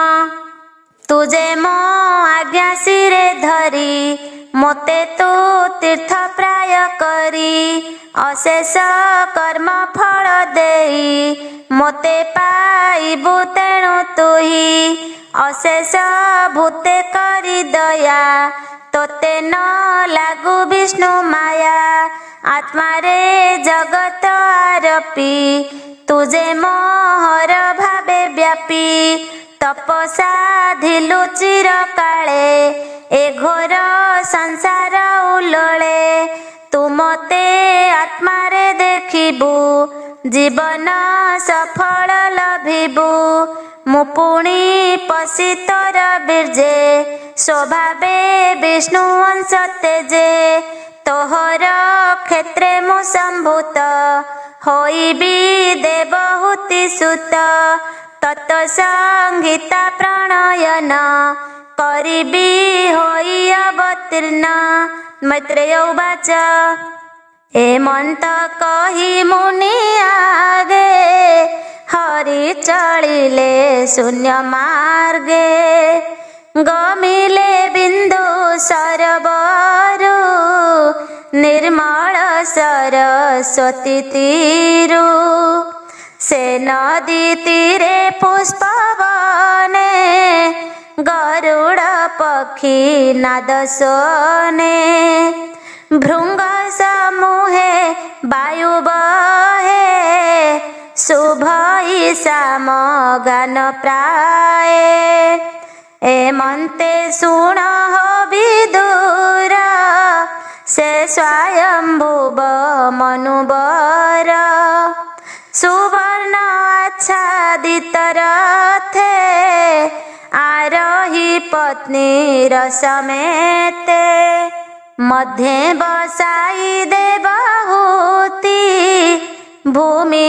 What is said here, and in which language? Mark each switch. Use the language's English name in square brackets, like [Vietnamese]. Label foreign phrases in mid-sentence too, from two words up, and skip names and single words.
[Odia] ତୁଝେ ମୋ ଆଜ୍ଞା ସିରେ ଧରୀ ମୋତେ ତୂ ତୀର୍ଥ ପ୍ରାୟ କରୀ ଅଶେଷ କର୍ମ ଫଲ ଦେଈ ମୋତେ ପାଇବୁ ତେଣୁ ତୁହୀ ଅଶେଷ ଭୂତେ କରୀ ଦୟା ତୋତେ ନ ଲାଗୂ ବିଷ୍ଣୁ ମାୟା ଆତ୍ମା ରେ ଜଗତ ଆରପୀ ତୁଝେ ମୋହର ଭାବେ ବ୍ୟାପୀ ତପସା ଧିଲୁ ଚିର କାଲେ ଏ ଘୋର ସଂସାର ଉଲଳେ ତୂ ମତେ ଆତ୍ମା ରେ ଦେଖିବୁ ଜୀବନ ସଫଲ ଲଭିବୁ ମୁ ପୁଣୀ ପଶି ତୋର ବୀର୍ଜେ ସ୍ୱଭାବେ ବିଷ୍ଣୁ ଅଂଶ ତେଜେ ତୋହର କ୍ଷେତ୍ରେ ମୁ ସଂଭୂତ ହୋଇବୀ ଦେବହୂତି ସୁତ ତତ୍ ସଂଗୀତା ପ୍ରଣୟନ କରିବୀ ହୋଈ ଅବତୀର୍ଣ [Sanskrit] मैत्रेय उवाच [Odia] ଏମଂତ କହୀ ମୁନି ଆଗେ ହରି ଚଲିଲେ ଶୂନ୍ୟ ମାର୍ଗେ ଗମିଲେ ବିଂଦୁ ସରବରୁ ନିର୍ମଲ ସରସ୍ୱତୀ ତୀରୁ ସେ ନଦୀ ତୀରେ ପୁଷ୍ପବନେ ଗରୁଡ଼ ପକ୍ଷୀ ନାଦ ସୋନେ ଭୃଂଗ ସମୂହେ ବାୟୁ ବହେ ଶୁଭ ଈଶାମ ଗାନ ପ୍ରାୟ ଏମଂତେ ଶୁଣ ହୋ ବିଦୁର ସେ ସ୍ୱୟଂଭୁବ ମନୁବର ସୁବର୍ଣ ଆଚ୍ଛାଦିତ ରଥେ ଆରୋହୀ ପତ୍ନୀ ସମେତେ ମଧ୍ୟେ ବସାଈ ଦେବହୂତି ଭୂମି